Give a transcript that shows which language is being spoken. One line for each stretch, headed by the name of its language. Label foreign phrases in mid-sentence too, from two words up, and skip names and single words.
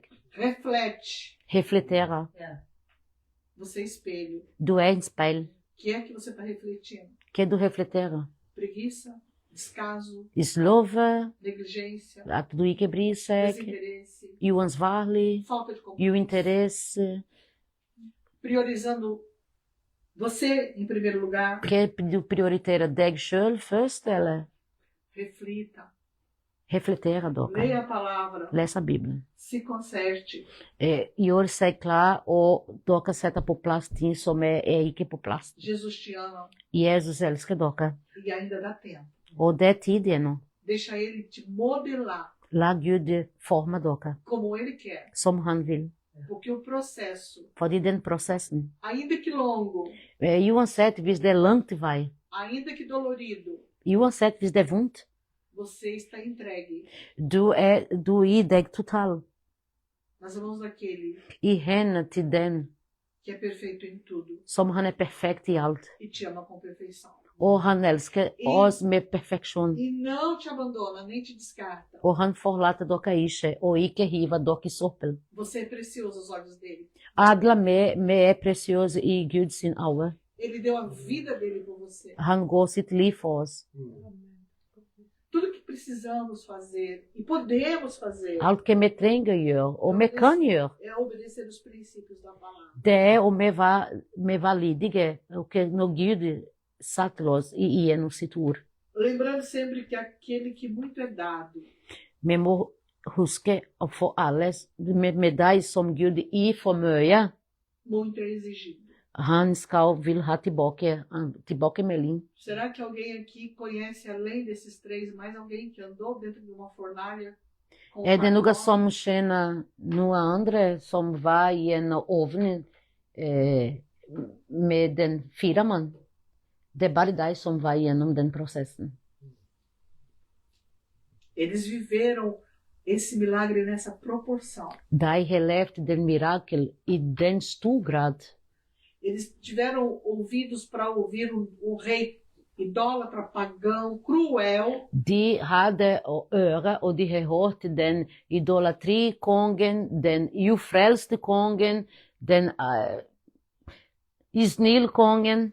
Portuguese: reflete.
Norwegian: reflekterer.
Portuguese: Você é espelho.
Norwegian: Du er en speil.
Portuguese: O que é que você está refletindo?
Norwegian: Hva du reflekterer?
Portuguese: Preguiça, descaso,
Norwegian: Slove,
Portuguese: negligência,
Norwegian: at du ikke bryr seg,
Portuguese: desinteresse,
Norwegian: uansvarlig,
Portuguese: falta de compromisso.
Norwegian: uinteresse,
Portuguese: Priorizando você em primeiro lugar.
Norwegian: que du prioriterer deg selv først, eller
Portuguese: Reflita.
Norwegian: reflekterer dere.
Portuguese: Leia a palavra.
Norwegian: Les a Bibelen.
Portuguese: Se conserte.
Norwegian: Gjør seg klar, og dere setter på plass ting som er ikke på plass.
Portuguese: Jesus te ama
Norwegian: Jesus elsker dere,
Portuguese: e ainda dá tempo.
Norwegian: og det er tid ennå.
Portuguese: Deixa ele te modelar
Norwegian: La Gud forme dere
Portuguese: como ele quer.
Norwegian: som han vil.
Portuguese: Porque o processo,
Norwegian: Fordi den prosessen,
Portuguese: ainda que longo,
Norwegian: uansett hvis det er langt vei,
Portuguese: ainda que dolorido,
Norwegian: uansett hvis det er vondt,
Portuguese: você está entregue
Norwegian: du gir deg total
Portuguese: nas mãos daquele
Norwegian: i hendene til den
Portuguese: que é perfeito em tudo
Norwegian: som han er perfekt i alt.
Portuguese: e te ama com perfeição.
Norwegian: Og han elsker oss med perfeksjon.
Portuguese: E não te abandona, nem te descarta.
Norwegian: Og han forlater dere ikke, og ikke hiver dere i søppel.
Portuguese: Você é precioso aos olhos dele.
Norwegian: Alle vi er presiøse i Guds øyne.
Portuguese: Ele deu a vida dele por você.
Norwegian: Han går sitt liv for oss.
Portuguese: Tudo que precisamos fazer e podemos fazer
Norwegian: Alt que vi trenger å gjøre, og vi kan gjøre,
Portuguese: é obedecer os princípios da palavra.
Norwegian: det er å vi være lydige, og når Gud sa til oss gjennom sitt ord.
Portuguese: Lembrando sempre que aquele que muito é dado,
Norwegian: Vi må huske å få alle, med deg som Gud gir for mye,
Portuguese: muito é exigido.
Norwegian: han vil ha tilbakemelding.
Portuguese: Será que alguém aqui conhece, além desses três, mais alguém que andou dentro de uma fornalha? Com
Norwegian: Er det noe
Portuguese: facão?
Norwegian: som kjenner noe andre som var i en ovn med den fire mann? Det er bare deg som var gjennom den prosessen.
Portuguese: Eles viveram esse milagre nessa proporção.
Norwegian: De har levd den mirakel i den stor grad.
Portuguese: Eles tiveram ouvidos para ouvir um rei idólatra, pagão, cruel,
Norwegian: De hadde øre, og de har hørt den idolatrikongen, den ufrelste kongen, den isnilkongen,